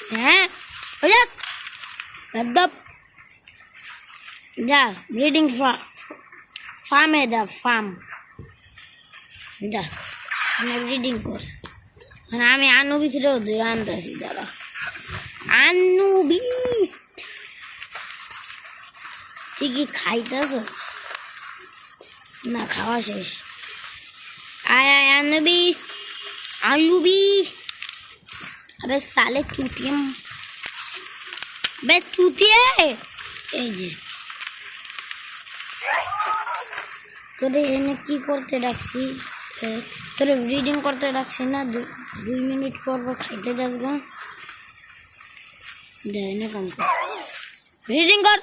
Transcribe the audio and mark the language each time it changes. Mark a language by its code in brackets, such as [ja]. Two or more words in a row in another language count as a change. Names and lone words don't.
[bn] হ্যাঁ যা ব্রিডিং ফার্মে যা, ফার্ম যা ব্রিডিং কর। মানে আমি আনুবিসরেও ধরে আনতেছি, দাঁড়া আনুবিস তুই কি খাইতেছ? না খাওয়া শেষ। আয় আয় अनुबिस अनुबिस, [hi] अबे साले चूतिया, अबे चूतिया [bn] এই যে তোরে এনে কি করতে ডাকছি? তোরে ব্রিডিং করতে ডাকছি না? 2 মিনিট পর খাইতে যাস গা, দেয় না কাম ব্রিডিং কর।